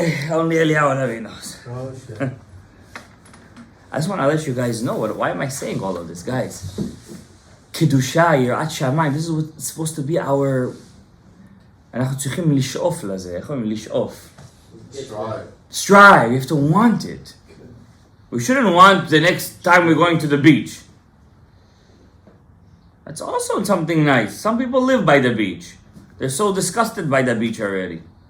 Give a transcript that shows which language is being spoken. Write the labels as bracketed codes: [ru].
[en] Only Eliyahu Hanavi knows. I just want to let you guys know, why am I saying all of this, guys? Kedusha, Yirat Shamayim, this is what's supposed to be our... [he] אנחנו צריכים לשאוף לזה, איך אומרים? לשאוף. [en] Strive, you have to want it. We shouldn't want the next time we're going to the beach. That's also something nice. Some people live by the beach. They're so disgusted by the beach already.